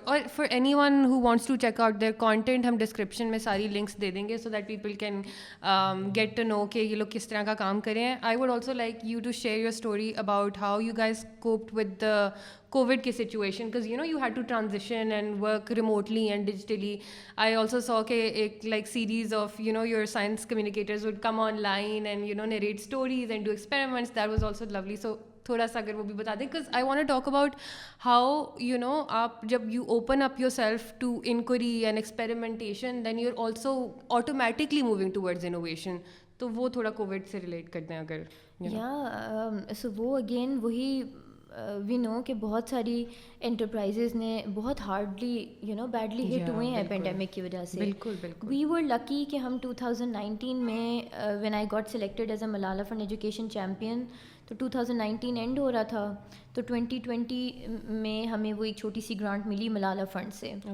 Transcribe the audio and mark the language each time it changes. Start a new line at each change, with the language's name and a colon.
English: اور for anyone who wants to check out their content,
Urdu: ہم description میں ساری لنکس دے دیں گے
English: so that people can get to know
Urdu: کہ یہ لوگ کس طرح کا کام کریں.
English: I would also like you to share your story about how you guys coped with the COVID کی situation, because you had to transition and work remotely and digitally. I also saw a like series of your science communicators would come online and narrate stories and do experiments. That was also lovely. So
Urdu: تھوڑا سا اگر وہ بھی بتا دیں,
English: because I want to talk about how آپ جب you open up yourself to inquiry and experimentation, then you're also automatically moving towards innovation.
Urdu: تو وہ تھوڑا کووڈ سے ریلیٹ کرتے ہیں اگر یا سو وہ اگین وہی وی نو کہ بہت ساری انٹرپرائزز نے بہت ہارڈلی بیڈلی ہٹ ہوئے ہیں پینڈیمک کی وجہ سے. بالکل بالکل.
English: we were lucky
Urdu: کہ ہم 2019 میں
English: when I got selected as a Malala fund education champion
Urdu: تو 2019 اینڈ ہو رہا تھا, تو 2020 میں ہمیں وہ ایک چھوٹی سی گرانٹ ملی ملالہ فنڈ سے.